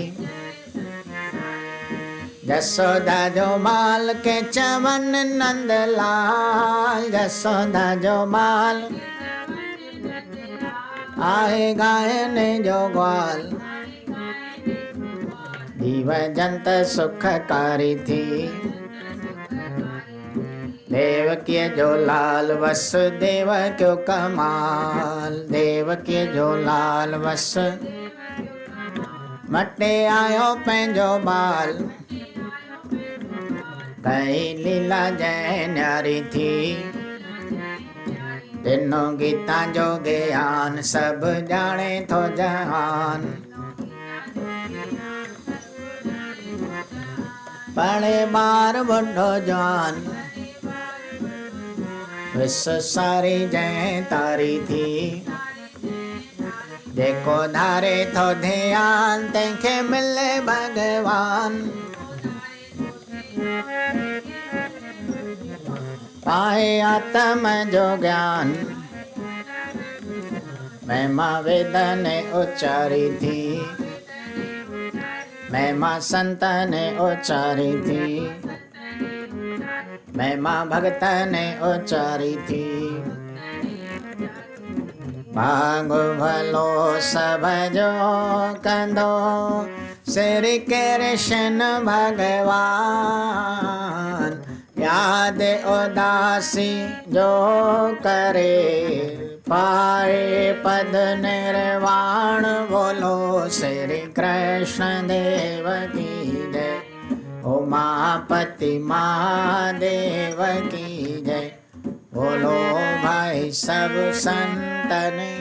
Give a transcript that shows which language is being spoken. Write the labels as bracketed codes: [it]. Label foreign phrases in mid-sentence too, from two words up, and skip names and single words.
[sd] जसोदा जो माल के चवन नंदलाल, जसोदा जो माल आए गायन जो ग्वाल, जीव जंत सुखकारी थी। देवकी जो लाल वसुदेव क्यों कमाल, देवकी जो लाल वस मटे आयो पंहिंजो बाल, कई लीला जय न्यारी थी। तीनों गीता जो ज्ञान सब जाने थो जहान, पढ़े बार बुढ़ो जवान, विश्व सारी जय तारी थी। जेको धारे थो ध्यान तंहिंखे मिले भगवान, पाए आत्म जो ज्ञान, महिमा वेद ने उच्चारी थी, महिमा संत ने उच्चारी थी, महिमा भगत ने उच्चारी थी। भाग भलो सब जो कंदो श्री कृष्ण भगवान, याद उदासी जो करे पाए पद निर्वाण, [hi] बोलो श्री कृष्ण देव की जय, उमापति महादेव की जय, बोलो भाई सब संतन।